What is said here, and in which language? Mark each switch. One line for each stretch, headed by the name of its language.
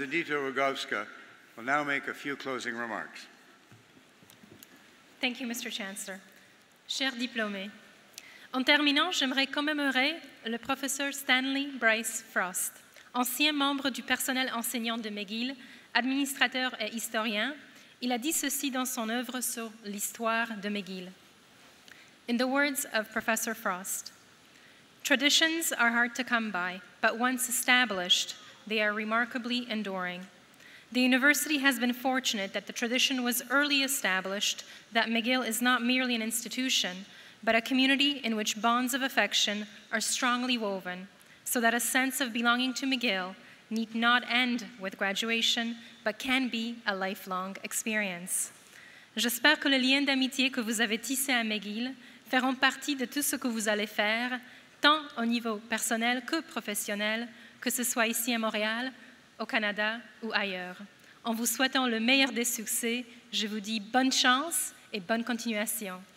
English: Edyta Rogowska, will now make a few closing remarks. Thank you, Mr. Chancellor.
French: Chers diplômés, en terminant, j'aimerais commémorer le professeur Stanley Bryce Frost, ancien membre du personnel enseignant de McGill, administrateur et historien. Il a dit ceci dans son œuvre sur l'histoire de McGill.
English: In the words of Professor Frost, "Traditions are hard to come by, but once established, they are remarkably enduring. The university has been fortunate that the tradition was early established, that McGill is not merely an institution, but a community in which bonds of affection are strongly woven, so that a sense of belonging to McGill need not end with graduation, but can be a lifelong experience.
French: J'espère que les liens d'amitié que vous avez tissés à McGill feront partie de tout ce que vous allez faire, tant au niveau personnel que professionnel, que ce soit ici à Montréal, au Canada ou ailleurs. En vous souhaitant le meilleur des succès, je vous dis bonne chance et bonne continuation.